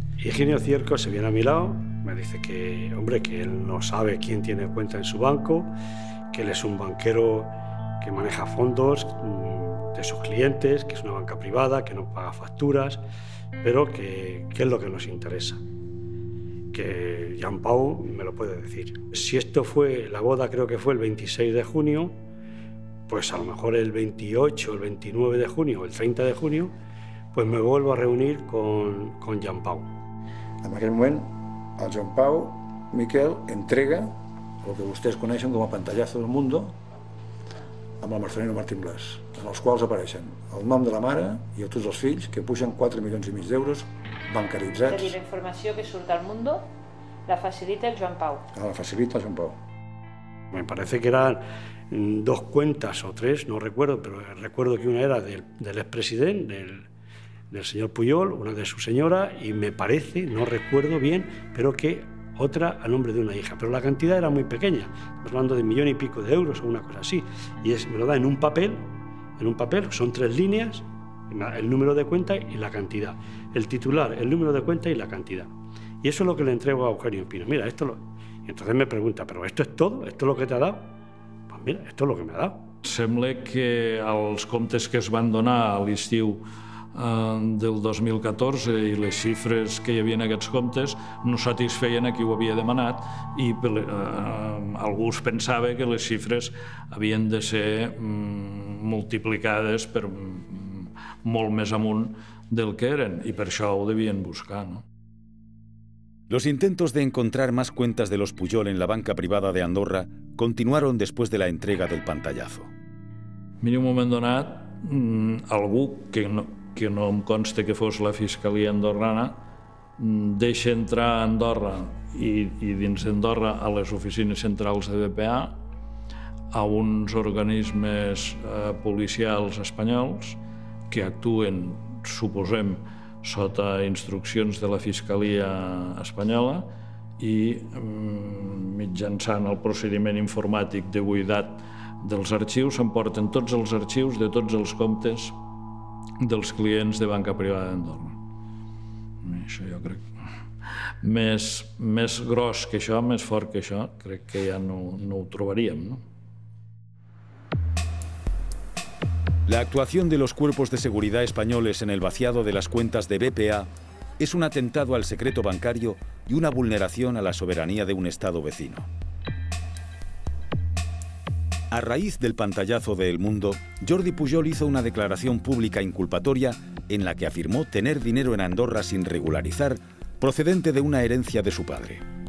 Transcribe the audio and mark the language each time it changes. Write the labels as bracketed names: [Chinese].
[Spanish] Higinio Cierco se viene a mi lado, me dice que, hombre, que él no sabe quién tiene cuenta en su banco, que él es un banquero que maneja fondos de sus clientes, que es una banca privada, que no paga facturas, pero que es lo que nos interesa. Que Jean Pau me lo puede decir. Si esto fue, la boda creo que fue el 26 de junio, pues a lo mejor el 28, el 29 de junio o el 30 de junio, pues me vuelvo a reunir con Jean Pau. [Catalan] En aquell moment, el Jean Pau Miquel entrega el que vostès coneixen com a pantallazo del mundo amb el Marcelino Martín Blas, en els quals apareixen el nom de la mare i a tots els fills, que pugen 4,5 milions d'euros bancaritzats. És a dir, la informació que surt al Mundo la facilita el Joan Pau. La facilita el Joan Pau. [Spanish] Me parece que eran 2 cuentas o 3, no recuerdo, pero recuerdo que una era del expresidente, del señor Pujol, una de su señora, y me parece, no recuerdo bien, pero que otra a nombre de una hija. Pero la cantidad era muy pequeña, estamos hablando de 1,5 millones de euros o una cosa así. Y me lo da en un papel, son 3 líneas, el número de cuenta y la cantidad. El titular, el número de cuenta y la cantidad. Y eso es lo que le entrego a Eugenio Pino. Mira, esto lo... Y entonces me pregunta, ¿pero esto es todo? ¿Esto es lo que te ha dado? Pues mira, esto es lo que me ha dado. [Catalan] sembla que els comptes que es van donar a l'estiu del 2014 i les xifres que hi havia en aquests comptes no satisfeien a qui ho havia demanat i algú es pensava que les xifres havien de ser multiplicades per molt més amunt del que eren i per això ho devien buscar, ¿no? [Spanish] Los intentos de encontrar más cuentas de los Pujol en la banca privada de Andorra continuaron después de la entrega del pantallazo. [Catalan] Mira, un moment donat, algú que no em consta que fos la Fiscalia andorrana deixa entrar a Andorra i dins d'Andorra a les oficines centrals de BPA a uns organismes policials espanyols que actuen, suposem, sota instruccions de la Fiscalia espanyola i mitjançant el procediment informàtic de buidat dels arxius s'emporten tots els arxius de tots els comptes dels clients de banca privada d'Andorra. Això jo crec més gros que això, més fort que això, crec que ja no ho trobaríem, ¿no? [Spanish] La actuación de los cuerpos de seguridad españoles en el vaciado de las cuentas de BPA es un atentado al secreto bancario y una vulneración a la soberanía de un Estado vecino. A raíz del pantallazo de El Mundo, Jordi Pujol hizo una declaración pública inculpatoria en la que afirmó tener dinero en Andorra sin regularizar, procedente de una herencia de su padre.